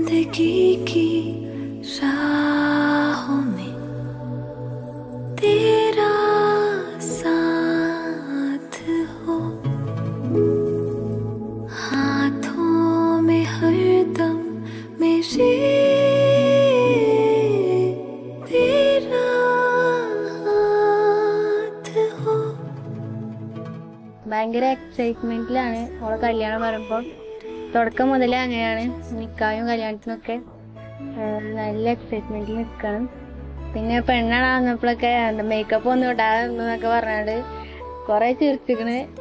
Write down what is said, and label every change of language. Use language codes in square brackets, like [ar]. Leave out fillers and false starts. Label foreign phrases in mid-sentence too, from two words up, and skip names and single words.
[hi] की राहों में तेरा साथ हो, हाथों में हरदम मेरे तेरा हाथ हो. [ml] ഭയങ്കര എക്സൈറ്റ്മെന്റിലാണ് അവളെ കല്യാണം പറയുമ്പോൾ. തുടക്കം മുതലേ അങ്ങനെയാണ്. നിക്കായും കല്യാണത്തിനൊക്കെ നല്ല എക്സൈറ്റ്മെന്റിൽ നിൽക്കണം. പിന്നെ പെണ്ണാണ് വന്നപ്പോഴൊക്കെ മേക്കപ്പ് ഒന്നും ഇടാതെന്നൊക്കെ പറഞ്ഞാണ്ട് കൊറേ ചിരിച്ചിക്കണ്.